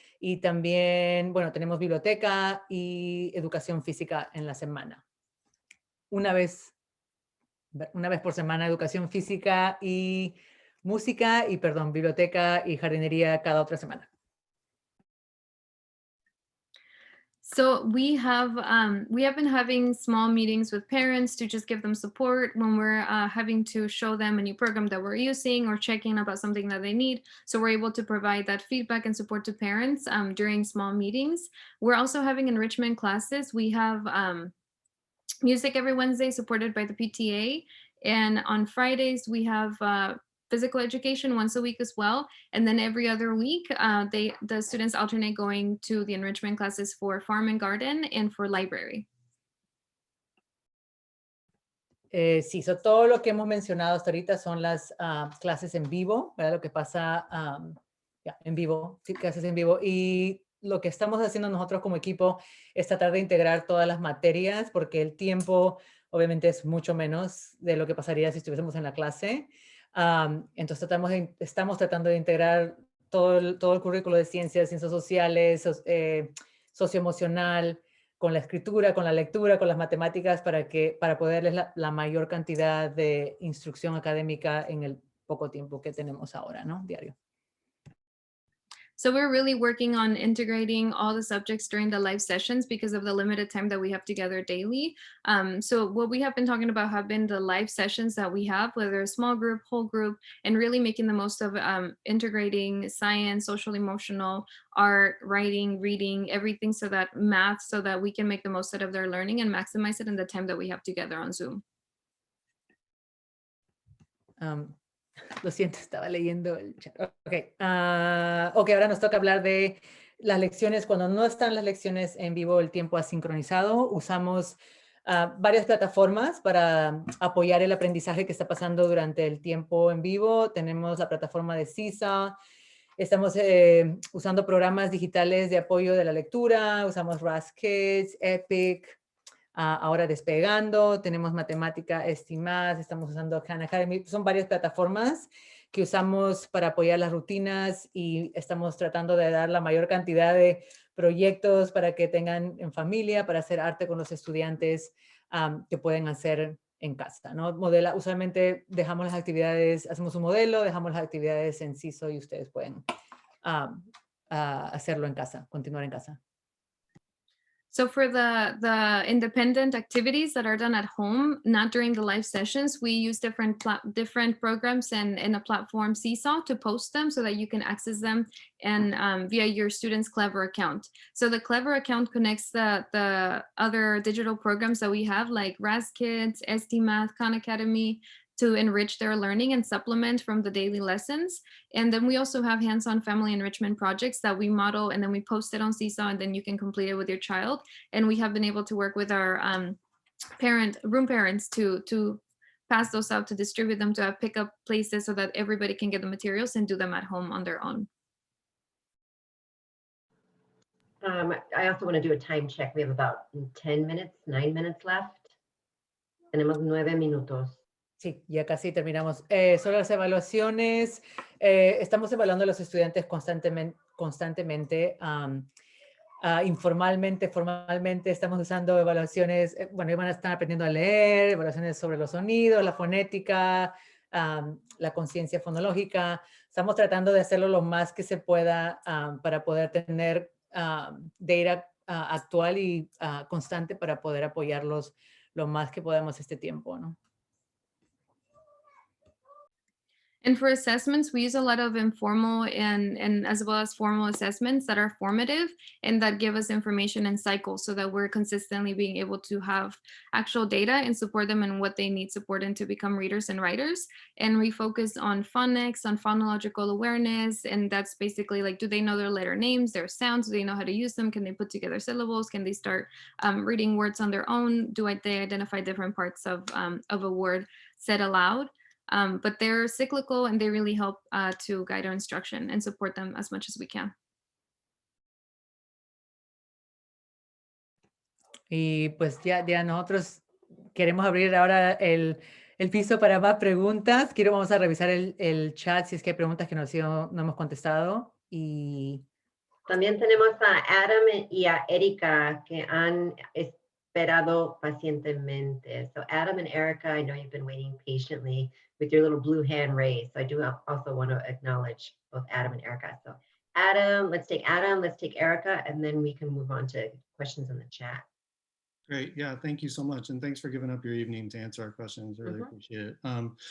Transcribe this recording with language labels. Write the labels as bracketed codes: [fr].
[es] Y también, bueno, tenemos biblioteca y educación física en la semana. Una vez por semana, educación física y música, y biblioteca y jardinería cada otra semana. [en] So we have been having small meetings with parents to just give them support when we're having to show them a new program that we're using or checking about something that they need. So we're able to provide that feedback and support to parents during small meetings. We're also having enrichment classes. We have music every Wednesday supported by the PTA. And on Fridays, we have physical education once a week as well. And then every other week, the students alternate going to the enrichment classes for farm and garden and for library. [es] Sí, todo lo que hemos mencionado hasta ahorita son las clases en vivo, ¿verdad? Lo que pasa en vivo, sí, clases en vivo. Y lo que estamos haciendo nosotros como equipo es tratar de integrar todas las materias, porque el tiempo obviamente es mucho menos de lo que pasaría si estuviésemos en la clase. Entonces estamos tratando de integrar todo el currículo de ciencias sociales, socioemocional, con la escritura, con la lectura, con las matemáticas, para poderles la mayor cantidad de instrucción académica en el poco tiempo que tenemos ahora, ¿no? Diario. [en] So we're really working on integrating all the subjects during the live sessions because of the limited time that we have together daily. So what we have been talking about have been the live sessions that we have, whether a small group, whole group, and really making the most of integrating science, social, emotional, art, writing, reading, everything, so that math, so that we can make the most out of their learning and maximize it in the time that we have together on Zoom. [es] Lo siento, estaba leyendo el chat. Ok, ahora nos toca hablar de las lecciones. Cuando no están las lecciones en vivo, el tiempo asincronizado, usamos varias plataformas para apoyar el aprendizaje que está pasando durante el tiempo en vivo. Tenemos la plataforma de CISA, estamos usando programas digitales de apoyo de la lectura, usamos RAS Kids, EPIC, ahora Despegando, tenemos Matemática Estimás, estamos usando Khan Academy. Son varias plataformas que usamos para apoyar las rutinas y estamos tratando de dar la mayor cantidad de proyectos para que tengan en familia, para hacer arte con los estudiantes que pueden hacer en casa, ¿no? Usualmente dejamos las actividades, hacemos un modelo, dejamos las actividades en CISO y ustedes pueden hacerlo en casa, continuar en casa. [en] So for the independent activities that are done at home, not during the live sessions, we use different programs and a platform, Seesaw, to post them so that you can access them and via your student's Clever account. So the Clever account connects the other digital programs that we have, like RAS Kids, SD Math, Khan Academy, to enrich their learning and supplement from the daily lessons. And then we also have hands-on family enrichment projects that we model and then we post it on Seesaw, and then you can complete it with your child. And we have been able to work with our room parents to pass those out, to distribute them, to have pickup places so that everybody can get the materials and do them at home on their own. I also want to do a time check. We have about 9 minutes left. [es] Tenemos 9 minutos. Sí, ya casi terminamos. Sobre las evaluaciones, estamos evaluando a los estudiantes constantemente, informalmente, formalmente. Estamos usando evaluaciones, bueno, van a estar aprendiendo a leer, evaluaciones sobre los sonidos, la fonética, la conciencia fonológica. Estamos tratando de hacerlo lo más que se pueda para poder tener data actual y constante para poder apoyarlos lo más que podamos este tiempo, ¿no? [en] And for assessments, we use a lot of informal and as well as formal assessments that are formative and that give us information in cycles so that we're consistently being able to have actual data and support them in what they need support in to become readers and writers. And we focus on phonics, on phonological awareness, and that's basically like, do they know their letter names, their sounds, do they know how to use them, can they put together syllables, can they start reading words on their own, they identify different parts of a word said aloud. But they're cyclical and they really help to guide our instruction and support them as much as we can. [es] Y pues ya nosotros queremos abrir ahora el piso para más preguntas. Vamos a revisar el chat si es que hay preguntas que no hemos contestado. Y también tenemos a Adam y a Erika que han esperado pacientemente. [en] So Adam and Erica, I know you've been waiting patiently with your little blue hand raised. So I do also want to acknowledge both Adam and Erica. So Adam. Let's take Adam. Let's take Erica, and then we can move on to questions in the chat. Great. Yeah, thank you so much. And thanks for giving up your evening to answer our questions. Really appreciate it.